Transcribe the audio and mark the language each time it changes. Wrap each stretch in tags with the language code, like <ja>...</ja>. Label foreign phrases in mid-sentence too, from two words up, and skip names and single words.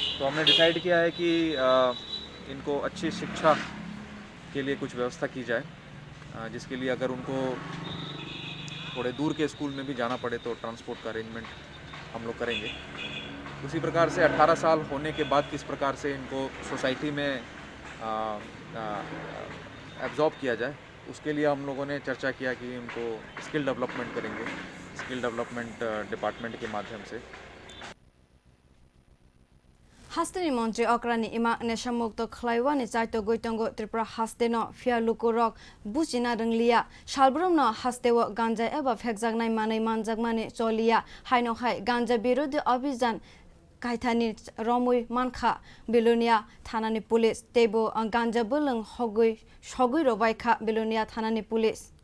<hi>तो हमने डिसाइड किया है कि इनको अच्छी शिक्षा के लिए कुछ व्यवस्था की जाए, जिसके लिए अगर उनको थोड़े दूर के स्कूल में भी जाना पड़े तो ट्रांसपोर्ट का अरेंजमेंट हम लोग करेंगे। उसी प्रकार से 18 साल होने के बाद किस प्रकार से इनको सोसाइटी में एब्जॉर्ब किया जाए, उसके लिए हम लोगों ने चर्चा किया कि उनको</hi> <en>skill development</en> <hi>करेंगे,</hi> <en>skill development department</en> <hi>के माध्यम से।</hi> <trp>हास्तेनि मंत्री अक्रानी इमा नेशमुक्त खलाइवानि चाइतो गोइतंगो त्रिपुरा हास्तेनो फिया लुकुरक बुचिना रंगलिया सालब्रमनो हास्तेव गांजा एबा फेकजागनाय मानै मानजागमानि चलिया हाइनो हाय</trp> <hi>गांजा विरोधी अभियान</hi> <trp>काइथानि रमुई मानखा बिलुनिया थानानि पुलिस तेबो गांजा बोलों हगुई रबायखा बिलुनिया थानानि पुलिस।</trp>